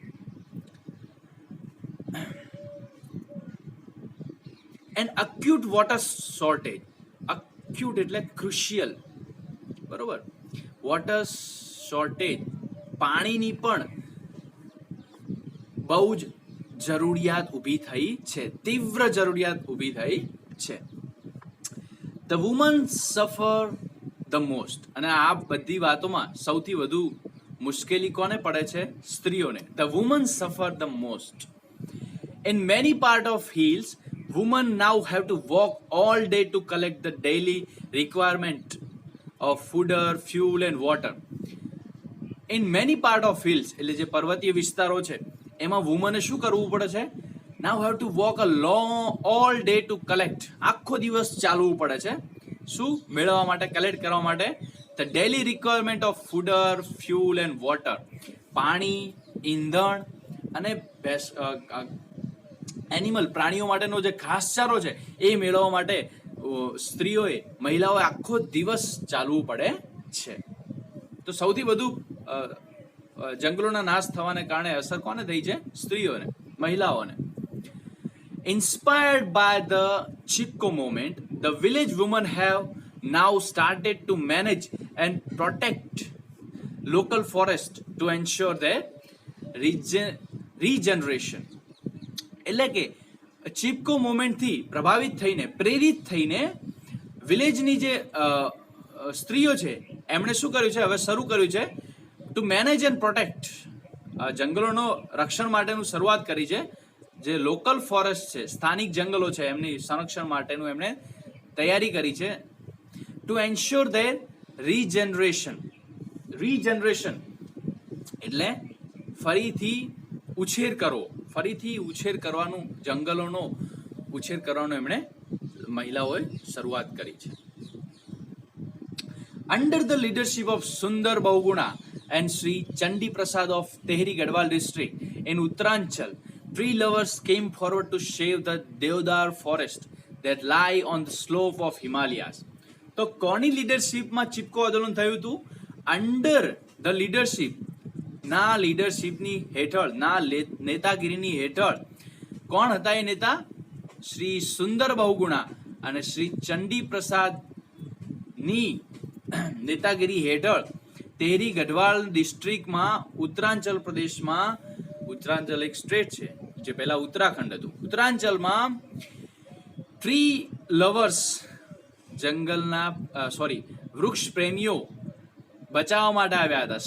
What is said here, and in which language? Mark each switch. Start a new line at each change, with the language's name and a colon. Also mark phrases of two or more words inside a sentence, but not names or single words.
English: and acute water shortage,
Gujarati: અક્યુટ એટલે ક્રુશિયલ, બરોબર,
English: water shortage,
Gujarati: પાણીની પણ બહુ જ જરૂરિયાત ઊભી થઈ છે, તીવ્ર જરૂરિયાત ઊભી થઈ છે.
English: the woman suffer the most,
Gujarati: અને આ બધી વાતોમાં સૌથી વધુ મુશ્કેલી કોને પડે છે? સ્ત્રીઓને.
English: the woman suffer the most. In many parts of hills, women now have to walk all day to collect the daily requirement of food, fuel and water. In many parts of hills,
Gujarati: એટલે જે પર્વતીય વિસ્તારો છે એમાં વુમને શું કરવું પડે છે?
English: Now have to walk a long all day to collect.
Gujarati: આખો દિવસ ચાલવું પડે છે શું મેળવવા માટે, કલેક્ટ કરવા માટે?
English: The daily requirement of food, fuel and water.
Gujarati: પાણી, ઈંધણ અને એનિમલ, પ્રાણીઓ માટેનો જે ઘાસચારો છે એ મેળવવા માટે સ્ત્રીઓએ, મહિલાઓએ આખો દિવસ ચાલવું પડે છે. તો સૌથી વધુ જંગલોના નાશ થવાને કારણે અસર કોને થઈ છે? સ્ત્રીઓને, મહિલાઓને.
English: Inspired by the Chipko movement, the village women have now started to manage and protect local forest to ensure their regeneration.
Gujarati: એટલે કે ચિપકો મુવમેન્ટથી પ્રભાવિત થઈને, પ્રેરિત થઈને વિલેજની જે સ્ત્રીઓ છે એમણે શું કર્યું છે? હવે શરૂ કર્યું છે
English: to manage and protect,
Gujarati: જંગલોનો રક્ષણ માટેનું શરૂઆત કરી છે. જે
English: local forest
Gujarati: છે, સ્થાનિક જંગલો છે, એમની સંરક્ષણ માટેનું એમણે તૈયારી કરી છે.
English: to ensure their regeneration.
Gujarati: રીજનરેશન એટલે ફરીથી ઉછેર કરવો, ફરીથી ઉછેર કરવાનું, જંગલોનો ઉછેર કરવાનો એમણે મહિલાઓએ શરૂઆત કરી છે.
English: Under the leadership of Sundar Bahuguna and Sri Chandi Prasad of Tehri Gadwal district in Uttaranchal, tree lovers came forward to save the Deodar forest that lie on the slope of Himalayas.
Gujarati: તો કોની લીડરશિપમાં ચિપકો આંદોલન થયું હતું?
English: under the leadership,
Gujarati: ના લીડરશિપની હેઠળ, ના નેતાગીરીની હેઠળ. કોણ હતા એ નેતા? શ્રી સુંદર બહુગુણા અને શ્રી ચંડી પ્રસાદની નેતાગીરી હેઠળ તેરી ગઢવાલ ડિસ્ટ્રિક્ટમાં, ઉત્તરાંચલ પ્રદેશમાં, ઉત્તરાંચલ એક સ્ટેટ છે જે પહેલા ઉત્તરાખંડ હતું, ઉત્તરાંચલમાં
English: tree lovers,
Gujarati: જંગલના વૃક્ષ પ્રેમીઓ બચાવવા માટે આવ્યા હતા.